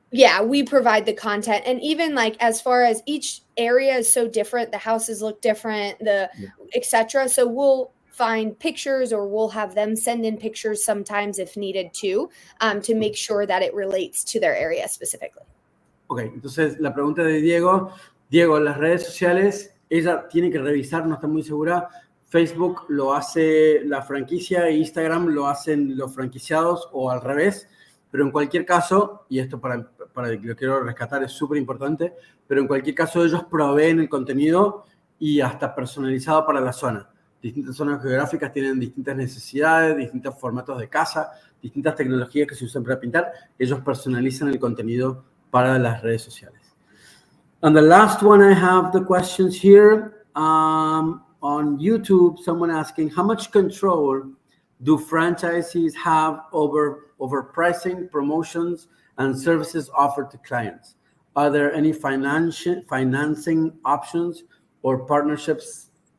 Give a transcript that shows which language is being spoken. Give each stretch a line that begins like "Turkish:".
English: Yeah, we provide the content, and even like as far as each area is so different, the houses look different, etc. So we'll find pictures, or we'll have them send in pictures sometimes if needed to make sure that it relates to their area specifically.
Spanish: Okay, entonces la pregunta de Diego, las redes sociales, ella tiene que revisar, no está muy segura. Facebook lo hace la franquicia e Instagram lo hacen los franquiciados o al revés, pero en cualquier caso, y esto para lo quiero rescatar es súper importante, pero en cualquier caso ellos proveen el contenido y hasta personalizado para la zona. Distintas zonas geográficas tienen distintas necesidades, distintos formatos de casa, distintas tecnologías que se usan para pintar. Ellos personalizan el contenido para las redes sociales.
English: And the last one, I have the questions here. On YouTube, someone asking, how much control do franchisees have over pricing, promotions, and services offered to clients. Are there any financing options or partnerships?